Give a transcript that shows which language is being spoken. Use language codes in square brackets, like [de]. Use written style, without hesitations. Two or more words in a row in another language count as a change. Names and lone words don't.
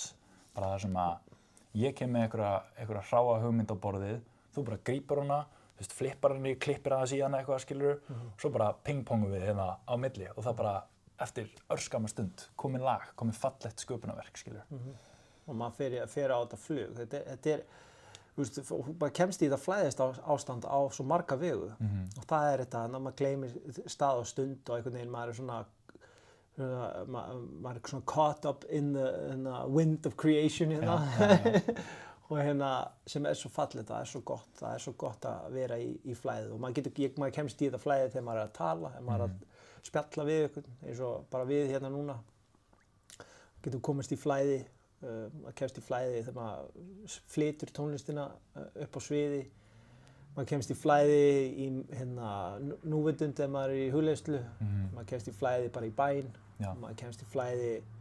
[is] Bara það sem að ég kem með einhverja hráa hugmynd á borðið, þú bara grípur hana, flippar henni, klippir aðeins í hana eitthvað, skilur, svo bara pingpongum við hérna á milli og það bara eftir örskamma stund komið lag, komið fallegt sköpunarverk, skilur. Og maður fer á þetta flug. Þetta bara kemst í þetta flæðist ástand á svo marga vegu og það þetta að maður gleymir stað og stund og einhvern veginn maður maður svona [en] caught up in the wind of creation [is] og sem svo fallegt, það svo gott að vera í flæði og maður kemst í þetta flæði þegar maður að tala, þegar maður að spjalla við einhvern, eins og bara við hérna núna getur komist í flæði maður kemst í flæði þegar maður flytur tónlistina upp á sviði maður kemst í flæði í núvitund þegar maður í hugleiðslu maður kemst í flæði bara í bæn maður kemst í flæði